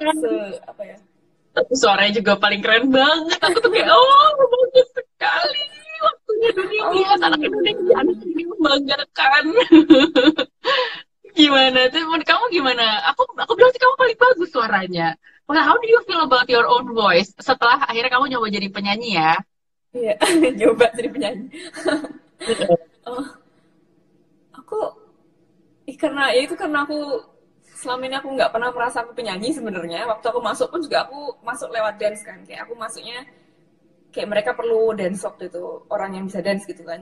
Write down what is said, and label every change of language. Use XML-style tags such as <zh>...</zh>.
<id>keren. apa ya. Tapi suaranya juga paling keren banget. Aku tuh kayak, oh bagus sekali. Waktunya dunia melihat anak Indonesia, anak Oh. ini membanggakan. Gimana tuh? Menurut kamu gimana? Aku bilang sih kamu paling bagus suaranya.</id> <en>Well, how do you feel about your own voice?</en> <id>Setelah akhirnya kamu nyoba jadi penyanyi ya? Iya. Coba jadi penyanyi. Oh, aku karena ya itu karena aku selama ini aku nggak pernah merasa aku penyanyi sebenarnya. Waktu aku masuk pun juga aku masuk lewat dance kan. Kayak aku masuknya kayak mereka perlu dance waktu itu orang yang bisa dance gitu kan.</id>